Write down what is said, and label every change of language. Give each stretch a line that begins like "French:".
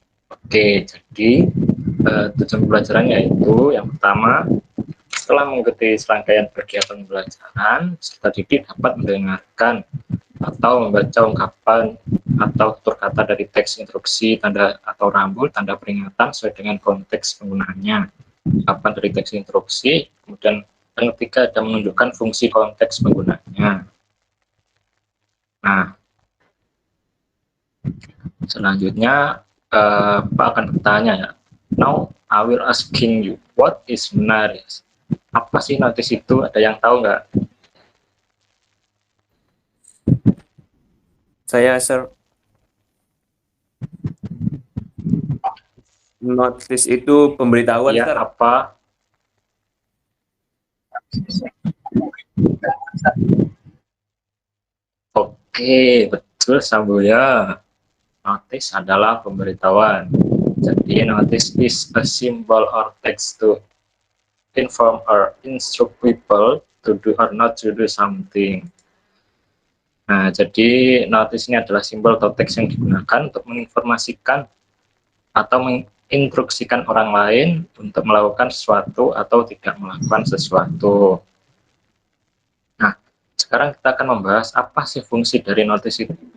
Indonesian: Oke, jadi tujuan pembelajarannya yaitu yang pertama, setelah mengikuti serangkaian kegiatan pembelajaran, peserta didik dapat mendengarkan atau membaca ungkapan atau tutur kata dari teks instruksi, tanda atau rambu, tanda peringatan sesuai dengan konteks penggunaannya. Ungkapan dari teks instruksi, kemudian yang ketiga ada menunjukkan fungsi konteks penggunaannya. Nah, selanjutnya Pak akan bertanya ya.
English: Now I will asking you, what is notice?
Indonesian: Apa sih notice itu? Ada yang tahu nggak? Saya, sir. Notice itu pemberitahuan, Iya,
English: sir.
Indonesian: apa? Oke, betul Sambuya. Notice adalah pemberitahuan. Jadi
English: notice is a symbol or text to inform or instruct people to do or not to do something.
Indonesian: Nah, jadi notice ini adalah simbol atau teks yang digunakan untuk menginformasikan atau menginstruksikan orang lain untuk melakukan sesuatu atau tidak melakukan sesuatu. Nah, sekarang kita akan membahas apa sih fungsi dari notice itu.